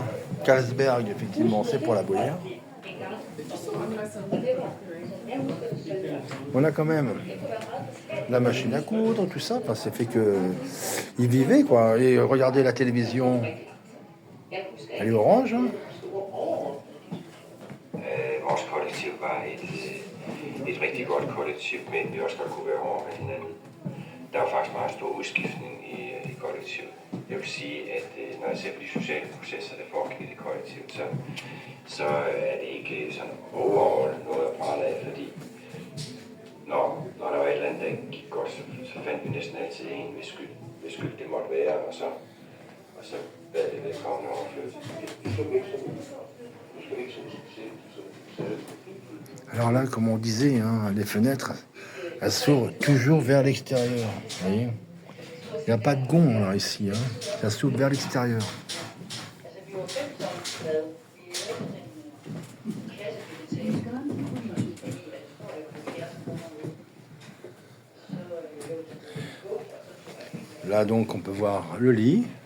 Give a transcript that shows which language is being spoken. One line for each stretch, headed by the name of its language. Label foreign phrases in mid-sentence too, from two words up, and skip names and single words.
French: Carlsberg, effectivement, c'est pour la bière. On a quand même la machine à coudre, tout ça. Enfin, c'est fait que ils vivaient, quoi. Et regardez la télévision, elle est orange. Hein.
Danish: Vores kollektiv var et rigtig godt kollektiv, men vi også godt kunne være over med hinanden. Der var faktisk meget stor udskiftning i kollektivet. Jeg vil sige, at når jeg ser på de sociale processer, der foregik i det kollektiv, så er det ikke sådan overall noget at prale af, fordi når der var et eller andet, der ikke gik godt, så fandt vi næsten altid en, hvis skyld det måtte være, og så bad det velkommen overflytte.
French: Alors là, comme on disait, hein, les fenêtres, elles s'ouvrent toujours vers l'extérieur. Vous voyez ? Il n'y a pas de gond là ici, hein. Ça s'ouvre vers l'extérieur. Là donc on peut voir le lit.